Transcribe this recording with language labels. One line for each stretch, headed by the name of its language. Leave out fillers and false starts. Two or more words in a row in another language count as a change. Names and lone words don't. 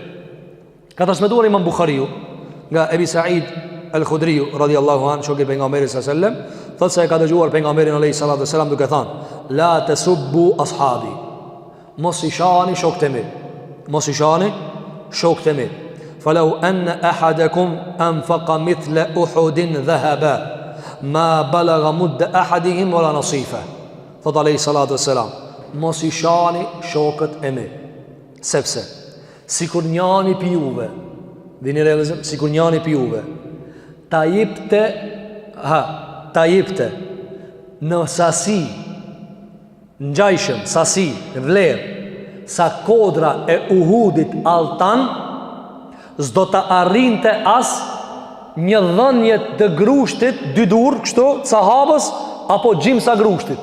Albanian: Ka transmetuar Imam Buhariu nga Ebi Sa'id al-Khudriu
Arabic: رضي الله عنه,
Albanian: shoku i pejgamberit
Arabic: صلى الله عليه وسلم,
Albanian: thotë se e ka dëgjuar pejgamberin
Arabic: عليه الصلاة والسلام
Albanian: duke thënë:
Arabic: لا تسبوا أصحابي.
Albanian: Mos i shani shokët e mi.
Arabic: فلو أن أحدكم أنفق مثل أحد ذهبا ما بلغ مد أحدهم ولا نصيفه.
Albanian: Thotë
Arabic: عليه الصلاة والسلام,
Albanian: mos i shani shokët e mi, sepse sikur njani pi juve, dini realizim, sikur njani pi juve ta jipte në sasi, në gjajshëm, sasi, vlerë sa kodra e Uhudit altan, s'do ta arrinte as një dhënje të grushtit, dy dur, kështu, sahabës, apo gjim sa grushtit.